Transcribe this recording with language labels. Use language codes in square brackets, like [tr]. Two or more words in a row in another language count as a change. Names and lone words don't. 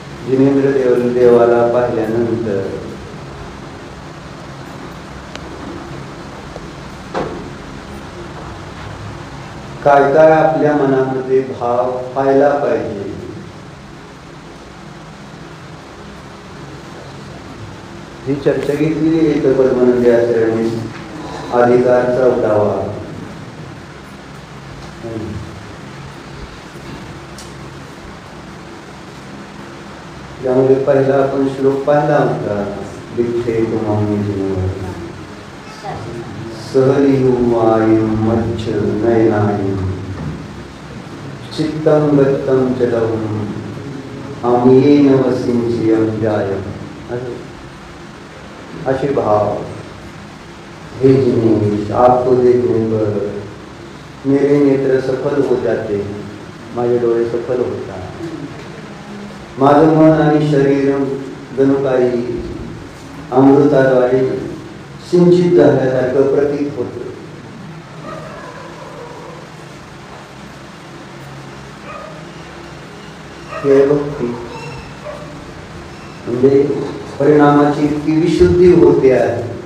[mr] जिनेंद्र देवाला पाहिल्यानंतर काय काय आपल्या मनामध्ये भाव व्हायला पाहिजे ही चर्चा घेतली आहे परमानंद आचार्यांनी. अधिकार 14वा. यामध्ये पहिला आपण श्लोक पाहिला होता. [pra] दिठे तुम्हानी सहलियुवायुं मच्छ नयनायुं चित्तं गत्तं चलम् आम्येन वसिंचियं जायम्. [mr] असे भाव. [hi] हे जिनेश आपको देखने पर मेरे नेत्र सफल हो जाते, [mr] माझे डोळे सफल होतात, माझं मन आणि शरीर जणू काही अमृताद्वारे सिंचित झाल्यासारखं प्रतीत होतं. हे भक्ती म्हणजे परिणामाची इतकी विशुद्धी होते आहे.